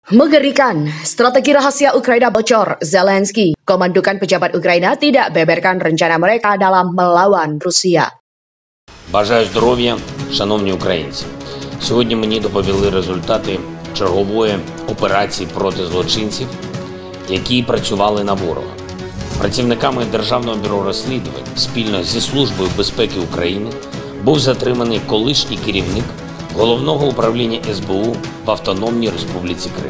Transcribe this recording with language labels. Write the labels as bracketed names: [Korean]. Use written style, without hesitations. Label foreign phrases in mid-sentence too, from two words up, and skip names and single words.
[Indonesian] Mengerikan, strategi rahasia Ukraina bocor. Zelensky, komandukan pejabat Ukraina tidak beberkan rencana mereka dalam melawan Rusia. [Ukrainian] Бажаю здоров'я, шановні українці. Сьогодні мені доповіли результати чергової операції проти злочинців, які працювали на ворога. Працівниками Державного бюро розслідувань спільно зі Службою безпеки України був затриманий колишній керівник Головного управління СБУ в Автономній Республіці Крим.